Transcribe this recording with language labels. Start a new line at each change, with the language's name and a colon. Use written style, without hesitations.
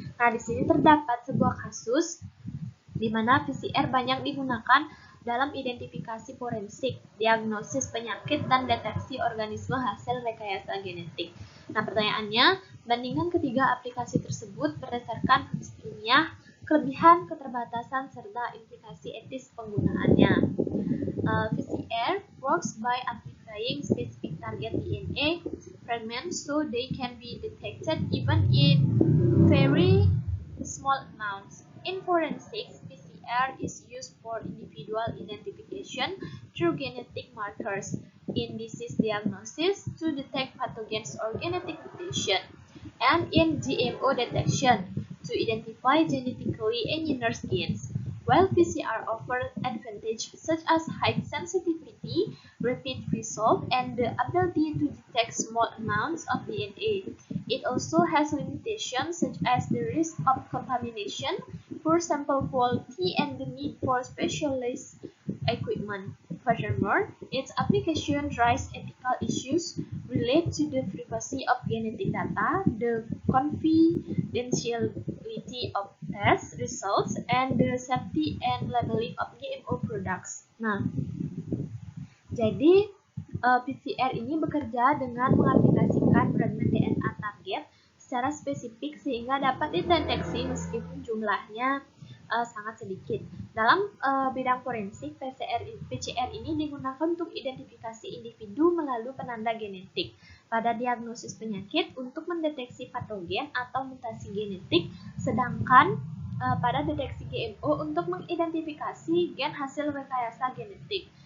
Indonesian: Nah, di sini terdapat sebuah kasus di mana PCR banyak digunakan dalam identifikasi forensik, diagnosis penyakit, dan deteksi organisme hasil rekayasa genetik. Nah, pertanyaannya, bandingkan ketiga aplikasi tersebut berdasarkan fungsi ilmiah, kelebihan, keterbatasan, serta implikasi etis penggunaannya.
English: PCR works by amplifying specific target DNA fragments so they can be detected even in very small amounts. In forensics, PCR is used for individual identification through genetic markers, in disease diagnosis to detect pathogens or genetic mutation, and in GMO detection to identify genetically engineered genes. While PCR offers advantages such as high sensitivity, rapid result, and the ability to detect small amounts of DNA, it also has limitations such as the risk of contamination, poor sample quality, and the need for specialized equipment. Furthermore, its application raises ethical issues related to the privacy of genetic data, the confidentiality of test results, and the safety and labeling of GMO products.
Indonesian: Nah, jadi PCR ini bekerja dengan mengaplikasikan fragmen DNA target secara spesifik sehingga dapat dideteksi meskipun jumlahnya sangat sedikit. Dalam bidang forensik, PCR ini digunakan untuk identifikasi individu melalui penanda genetik pada diagnosis penyakit untuk mendeteksi patogen atau mutasi genetik, sedangkan pada deteksi GMO untuk mengidentifikasi gen hasil rekayasa genetik.